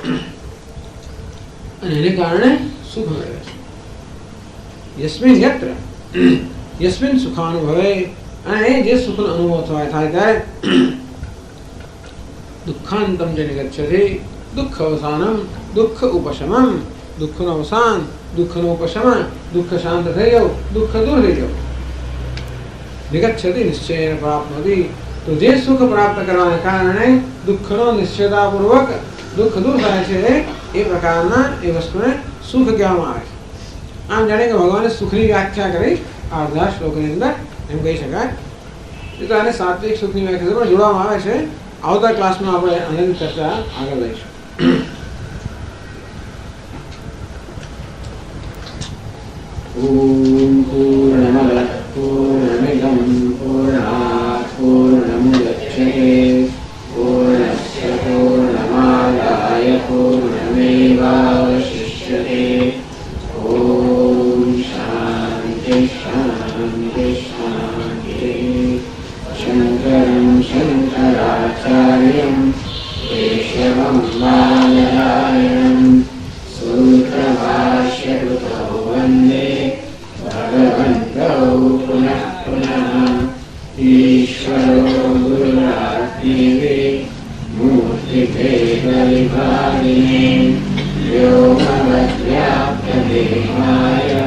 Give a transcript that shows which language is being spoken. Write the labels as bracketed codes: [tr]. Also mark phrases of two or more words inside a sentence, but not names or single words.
[gu] અને એને કારણે સુખ મળે છે [sa] યસ્મિન યત્ર યસ્મિન સુખાનુભવે [gu] અને જે સુખનો અનુભવ થાય ત્યારે [sa] દુઃખાંતમ જ નિગચ્છતિ દુઃખ અવસાનમ દુઃખ [gu] ઉપશમમ દુઃખનો અવસાન દુઃખનો ઉપશમ દુઃખ શાંત થઈ જવું દુઃખ દૂર થઈ જવું [sa] निगच्छति निश्चयेन प्राप्नोति [gu] તો જે સુખ પ્રાપ્ત કરવાને કારણે દુઃખનો નિશ્ચયતાપૂર્વક દુઃખ દૂર થાય છે એ પ્રકારના એ વસ્તુને સુખ કહેવામાં આવે છે આમ જાણે કે ભગવાને સુખની વ્યાખ્યા કરી આ અડધા શ્લોકની અંદર એમ કહી શકાય એ તો આને સાત્વિક સુખની વ્યાખ્યા પણ જોડવામાં આવે છે આવતા ક્લાસમાં આપણે આનંદ ચર્ચા આગળ લઈશું [sa] ઓમ પૂર્ણમદ पूर्णमिदं पूर्णात् पूर्णमुदच्यते पूर्णस्य पूर्णमादाय पूर्णमेवावशिष्यते ॐ शान्ति शान्ति शान्तिः शङ्करं शङ्कराचार्यं केशवं बादरायणं सूत्रभाष्यकृतौ वन्दे भगवन्तौ पुनः पुनः ईश्वरो गुरुरात्मेवे मूर्तिभेदविभागिने व्योमवद्व्याप्तदेहाय